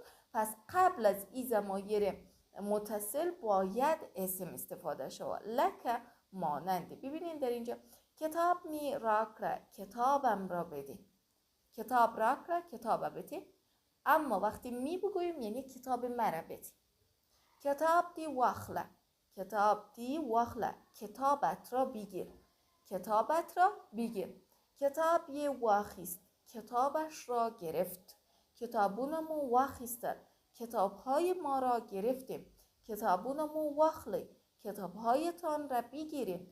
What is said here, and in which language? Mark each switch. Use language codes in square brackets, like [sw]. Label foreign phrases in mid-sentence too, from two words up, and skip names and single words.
[fa] پس قبل از این ضمایر متصل باید اسم استفاده شد. لکه مانند. ببینین در اینجا [ps] کتاب می راکره، [fa] کتابم را بده. [ps] کتاب راکره، [fa] کتاب بده. اما وقتی می بگوییم یعنی کتاب مرا بده. [ps] کتاب دی واخله، کتاب دی واخله، [fa] کتابت را بگیر. کتابت را بگیر. [ps] کتاب یه واخیست، [fa] کتابش را گرفت. [ps] کتابونمو واخیستن، [fa] کتابهای ما را گرفتیم. [ps] کتابونمو واخلی، [fa] کتابهایتان را بگیریم.